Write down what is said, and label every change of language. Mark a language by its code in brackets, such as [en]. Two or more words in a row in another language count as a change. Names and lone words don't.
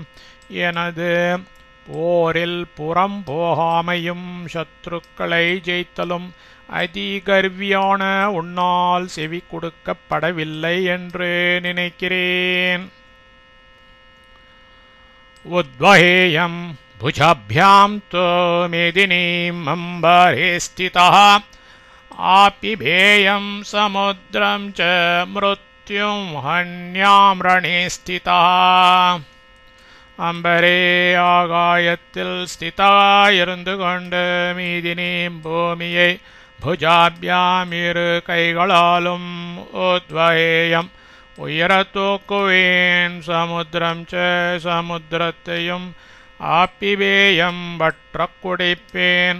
[ta] எனது போரில் புறம் போகாமையும் சத்ருக்களை ஜெயித்தலும் அதிகர்வியான உன்னால் செவி கொடுக்கப்படவில்லை என்று நினைக்கிறேன். [sa] उद्वहेयं भुजाभ्यां तो मेदिनीम् अम्बरे स्थितः आपिबेयं समुद्रं च मृत्युं हन्यां रणे स्थितः. [ta] அம்பரே ஆகாயத்தில் ஸ்திதாயிருந்து கொண்டு மீதினீம் பூமியை புஜாபியாம் இரு கைகளாலும் உத்வஹேயம் உயர தூக்குவேன். [sa] समुद्रं च [ta] சமுத்திரத்தையும் ஆப்பிபேயம் வற்ற குடிப்பேன்.